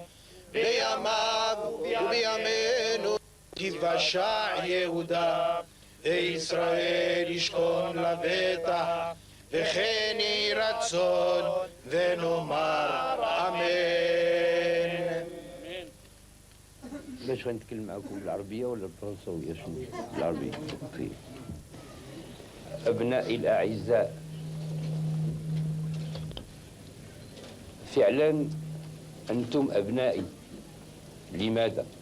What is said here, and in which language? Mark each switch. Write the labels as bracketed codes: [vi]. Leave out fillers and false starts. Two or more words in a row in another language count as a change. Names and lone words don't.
[he] בימיו ובימינו תיוושע יהודה וישראל ישכון לבטח וכן יהי רצון ונאמר אמן. [ar] باش غنتكلم معكم بالعربية ولا بالفرنساوية؟ شنو بالعربية؟ طيب. أبنائي الأعزاء، فعلا أنتم أبنائي. لماذا؟